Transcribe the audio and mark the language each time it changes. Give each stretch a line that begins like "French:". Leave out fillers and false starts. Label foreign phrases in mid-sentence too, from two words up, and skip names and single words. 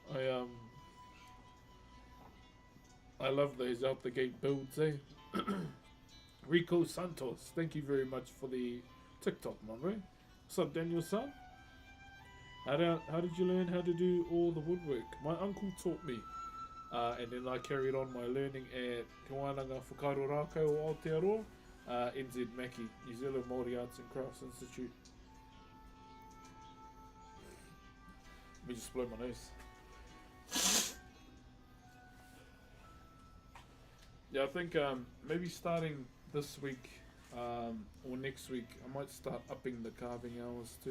English: I love those out the gate builds, eh? Rico Santos, thank you very much for the TikTok, my bro. What's up, Daniel son? How did you learn how to do all the woodwork? My uncle taught me, and then I carried on my learning at Te Wānanga Whakairo Rākau o Aotearoa, NZ Maki, New Zealand Maori Arts and Crafts Institute. Let me just blow my nose. Yeah, I think maybe starting this week or next week, I might start upping the carving hours too.